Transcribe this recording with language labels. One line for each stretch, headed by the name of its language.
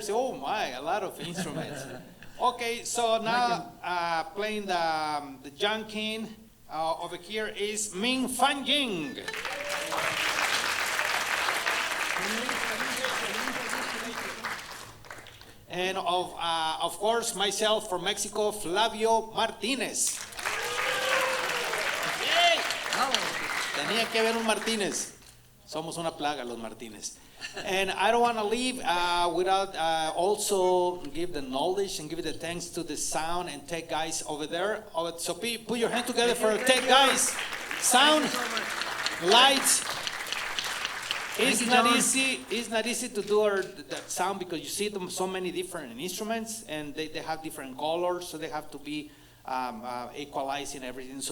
English: Say, oh my, a lot of instruments. Okay, so now playing the Jankin over here is Ming Fan Ying. And of course, myself from Mexico, Flavio Martinez. Yay!
Spanish: Tenía que haber un Martínez. Somos una plaga, los Martínez.
English: And I don't want to leave without also give the knowledge and give the thanks to the sound and tech guys over there. So put your hand together for tech guys. Sound, lights. It's not easy to do the sound because you see them so many different instruments and they have different colors, so they have to be equalizing everything.